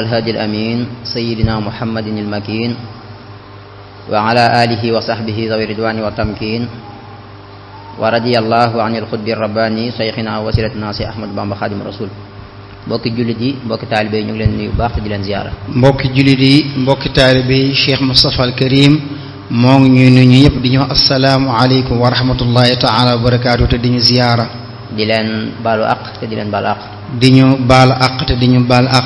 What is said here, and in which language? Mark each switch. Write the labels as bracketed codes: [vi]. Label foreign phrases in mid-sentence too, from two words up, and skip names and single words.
[ar] الهادي الأمين سيدنا محمد المكين وعلى آله وصحبه ذوي الرضوان والتمكين ورضي الله عن القطب الرباني شيخنا وسيلتنا سي أحمد بامبا خادم الرسول [wo] mbokki jullit yi mbokki taalibe yi ñu ngi leen nuyu baax te di leen ziyaara mbokki jullit yi mbokki taalibe yi Cheikh Moustapha al Karim moo ngi ñuy nuyu ñëpp di ñu wax [ar] السلام عليكم ورحمة الله تعالى وبركاته [wo] te di ñu ziyaara di leen baalu àq te di leen baal àq di ñu baal àq te di ñu baal àq